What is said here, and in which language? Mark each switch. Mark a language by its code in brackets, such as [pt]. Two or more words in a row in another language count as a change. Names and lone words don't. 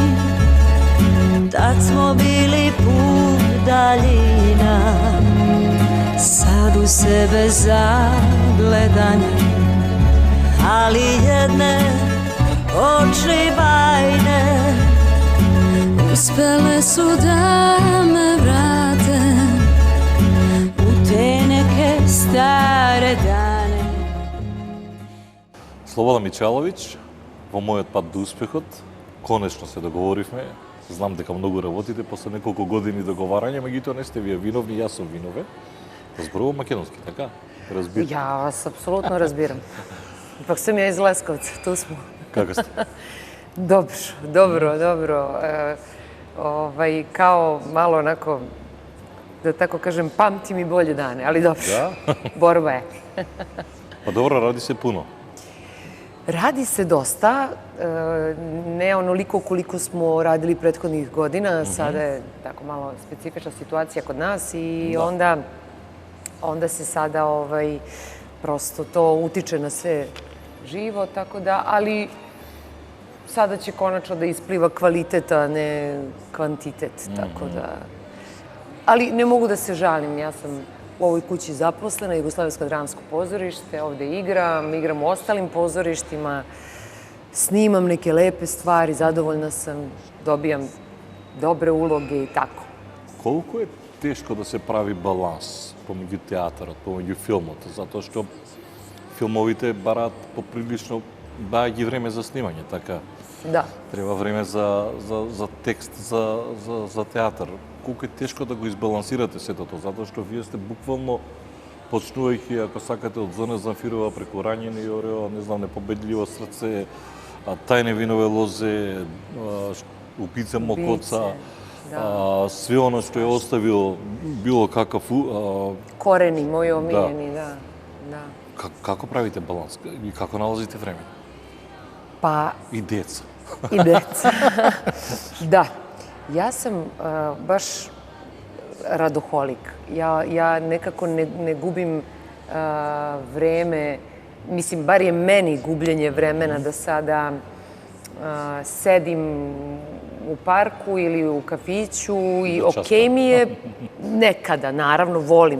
[sr] tad smo bili put daljina, sad u sebe zagledani, ali jedne oči bajne uspele su da me vrate u te neke stare dane. [mk] Слобода Мичаловиќ, во мојот пат до успехот, конечно се договоривме. Знам дека многу работите после неколку години договарање, меѓутоа не сте вие виновни, јас сум виновен. Зборувам македонски, така? Разбирам. [sr] Ja vas apsolutno razbiram. Ipak sam ja iz Leskovca, tu smo. [mk] Како сте? [sr] Dobro. Kao malo onako, da tako kažem, pamtim i bolje dane, ali dobro. [mk] Да? [sr] Borba je. Па добро, ради се пуно. Radi se dosta, ne onoliko koliko smo radili prethodnih godina, sada je tako malo specifična situacija kod nas i onda se sada prosto to utiče na sve živo, tako da, ali sada će konačno da ispliva kvalitet, a ne kvantitet, tako da... Ali ne mogu da se žalim, ja sam u ovoj kući zaposlena, Jugoslavijsko dramsko pozorište, ovde igram u ostalim pozorištima, snimam neke lepe stvari, zadovoljna sam, dobijam dobre uloge i tako. [mk] Колку е тешко да се прави баланс помеѓу театарот, помеѓу филмот, затоа што филмовите бараат поприлично ги време за снимање, така? [sr] Da. [mk] Треба време за текст, за театар. Колку е тешко да го избалансирате сето тоа, затоа што вие сте буквално почнувајќи, ако сакате, од Зона Замфирова преку Ранjeni Орео, не знам, Непобедливо срце, Тајне винове лозе, Убица Мокоца, све оно што е оставил било какав... [sr] Koreni, moji omiljeni, da. [mk] Како правите баланс и како налазите време? [sr] Pa [mk] И деца. [sr] i deca. Da. Ja sam baš radoholik. Ja nekako ne gubim vreme, mislim, bar je meni gubljenje vremena da sada sedim u parku ili u kafiću i okej mi je nekada, naravno, volim.